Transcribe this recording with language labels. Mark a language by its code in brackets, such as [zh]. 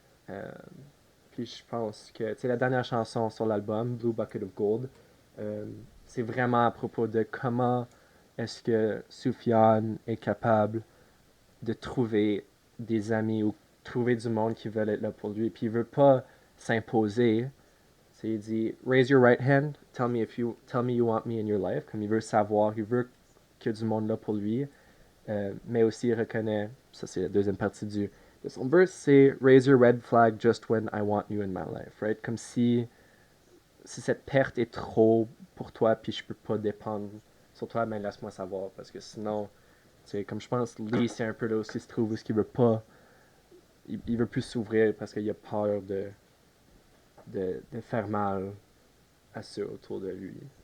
[fr] Euh, Puis je pense que, tu sais, la dernière chanson sur l'album, Blue Bucket of Gold, euh, c'est vraiment à propos de comment est-ce que Sufjan est capable de trouver des amis ou trouver du monde qui veulent être là pour lui. Puis il veut pas s'imposer. C'est, il dit, [en] raise your right hand, tell me you want me in your life. [fr] Comme il veut savoir, il veut qu'il y ait du monde là pour lui. Mais aussi il reconnaît, ça c'est la deuxième partie de son verse, c'est [en] raise your red flag just when I want you in my life, [fr] right? Comme si cette perte est trop pour toi, puis je peux pas dépendre sur toi, ben laisse-moi savoir, parce que sinon, tu sais, comme je pense, Lee, c'est un peu là aussi se trouve où ce qu'il veut pas, il veut plus s'ouvrir parce qu'il a peur de faire mal à ceux autour de lui.